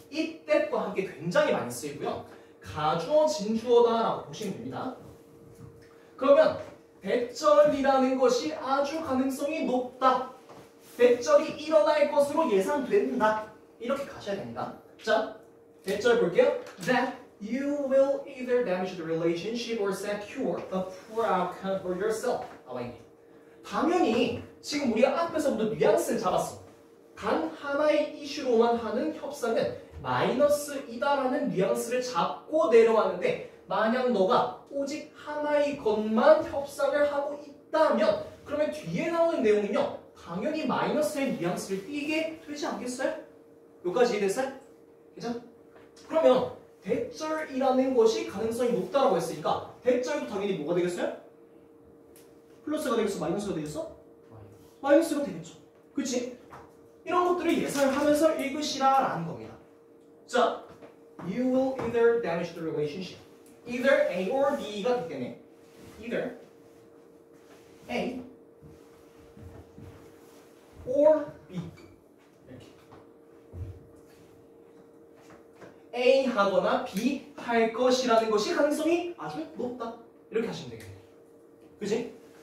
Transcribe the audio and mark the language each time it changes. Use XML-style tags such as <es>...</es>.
<ko>이때과 함께 굉장히 많이 쓰이고요. 가주어, 진주어다라고 보시면 됩니다. 그러면 대절이라는 것이 아주 가능성이 높다. 대절이 일어날 것으로 예상된다. 이렇게 가셔야 됩니다. 자, 대절 볼게요.</ko> <en>That you will either damage the relationship or secure a poor outcome for yourself.</en> <ko>당연히 지금 우리가 앞에서부터 뉘앙스를 잡았어. 단 하나의 이슈로만 하는 협상은 마이너스이다라는 뉘앙스를 잡고 내려왔는데 만약 너가 오직 하나의 것만 협상을 하고 있다면 그러면 뒤에 나오는 내용은요 당연히 마이너스의 뉘앙스를 띄게 되지 않겠어요? 여기까지 이해됐어요? 그죠? 그러면 대절이라는 것이 가능성이 높다라고 했으니까 대절도 당연히 뭐가 되겠어요? 플러스가 되겠어? 마이너스가 되겠어? 마이너스가 되겠죠. 그치? 이런 것들을 예상을 하면서 읽으시라라는 겁니다. 자,</ko> <en>you will either damage the relationship. Either A or B</en> <ko>가 되기 때문에</ko> <en>either A or B</en> <ko>이렇게 A 하거나 B 할 것이라는 것이 가능성이 아주 높다. 이렇게 하시면 되겠네요. 그치?</ko>